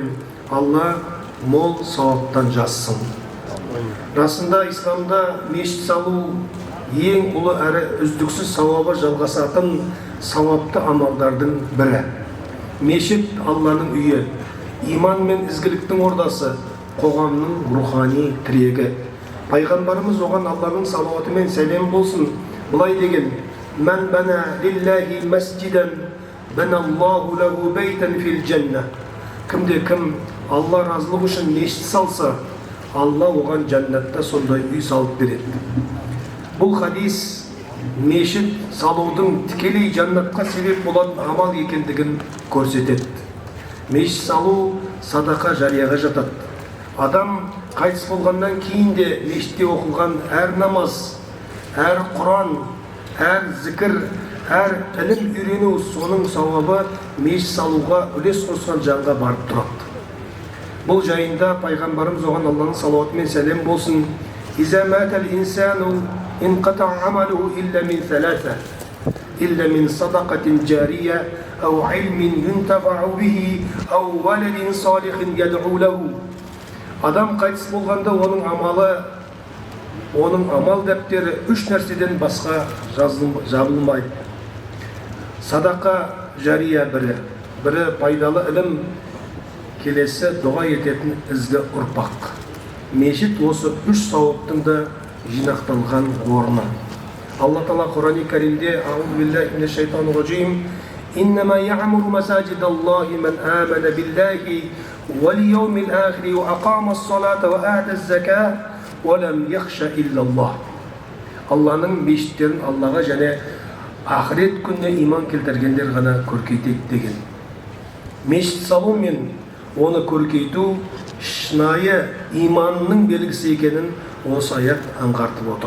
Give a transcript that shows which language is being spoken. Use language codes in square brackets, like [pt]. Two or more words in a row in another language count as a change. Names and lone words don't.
[kk] Алла мол сауаптан жазсын. Расында исламда мешіт салу ең ұлы әрі үздіксіз сауабы жалғасатын сауапты амалдардың бірі. Мешіт Алланың үйі, иман мен ізгіліктің ордасы, қоғамның рухани тірегі. Пайғамбарымыз оған Алланың салауаты мен сәлем болсын былай деген: [ar] "من بنى لله مسجدا بنى الله له بيتا في الجنة." [kk] Кімде-кім Алла разылығы үшін мешіт салса, Алла оған жәннатта сондай үй салып береді. Бұл хадис мешіт салудың тікелей жәннатқа себеп болатын амал екендігін көрсетеді. Мешіт салу садақа жарияға жатады. Адам қайтыс болғаннан кейін де мешітте оқылған әр намаз, әр Құран, әр зікір, әр ілім үйрену, соның сауабы мешіт салуға үлес қосқан жанға барып тұрады. Бұл жайында пайғамбарымыз оған Алланың салауаты мен сәлем болсын: [ar] "إذا مات الإنسان انقطع عمله إلا من ثلاثة إلا من صدقة جارية أو علم ينتفع به أو ولد صالح يدعو له." [kk] Адам қайтыс болғанда оның амал дәптері 3 нәрседен басқа жабылмайды. Садақа жария бірі пайдалы ілім, келесі дұға ететін ізгі ұрпақ. Мешіт осы 3 сауаптың да жинақталған орны. Алла Тағала Құран-ы Кәрімде: [ar] "أعوذ بالله من الشيطان الرجيم. إنما يعمر مساجد الله من آمن بالله واليوم الآخر وأقام الصلاة وآتى الزكاة ولم يخش إلا الله." [kk] Алланың мешіттерін Аллаға және ақырет күніне иман келтіргендер ғана көркейтеді деген. Мешіт салу мен оны көркейту шынайы иманның белгісі екенін осы аят аңғартып отыр.